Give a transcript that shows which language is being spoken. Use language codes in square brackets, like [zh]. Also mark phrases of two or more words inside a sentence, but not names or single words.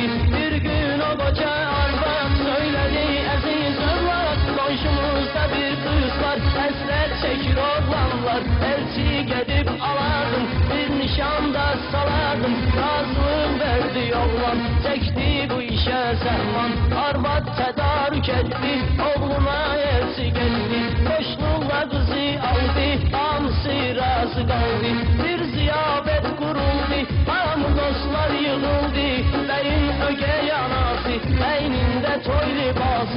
[tr] Bir gün o koca arvat söyledi aziz evlat. Komşumuzda bir kız var, hasret çekir oğlanlar. Elçi gidip alardım, bir nişanda salardım. [az] Razılık ver gördü oğlan, çekti bu işe zəhman. Arvad tədarük etdi, oğluna elçi getdi. Qoşluqla qızı aldı, hamısı razı qaldı. Bir ziyafət quruldu, hamı dostlar yığıldı. Bəyin ögey anası, əynində toy libası.